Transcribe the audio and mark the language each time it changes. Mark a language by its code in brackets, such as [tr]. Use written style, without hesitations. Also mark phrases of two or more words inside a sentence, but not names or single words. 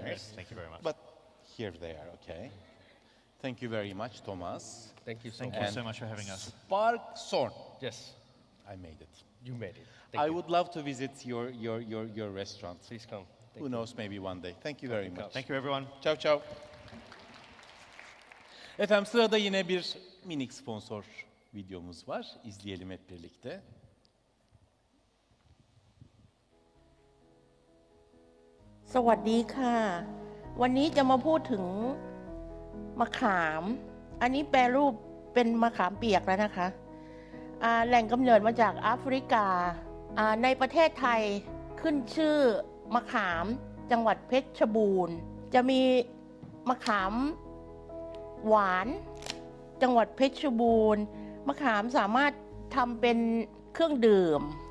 [en] Yes, thank you very much. But here they are, okay? Thank you very much, Thomas. Thank you so Thank much. you so much for having us. Spark Sorn. Yes, I made it. you made it. Thank I you. would love to visit your restaurant. Please come. Thank Who knows, maybe one day. Thank you very much. Thank you, everyone. [it] Ciao ciao. [tr] Efendim sırada yine bir minik sponsor videomuz var. İzleyelim hep birlikte. [th] Sawadeeค่ะ วันนี้จะมาพูดถึงมะขาม อันนี้แปร รูปเป็นมะขามเปียกแล้วนะคะแหล่งกำเนิดมาจากแอฟริกาในประเทศไทยขึ้นชื่อมะขามจังหวัดเพชรบูรณ์จะมีมะขามหวานจังหวัดเพชรบูรณ์มะขามสามารถทำเป็นเครื่องดื่ม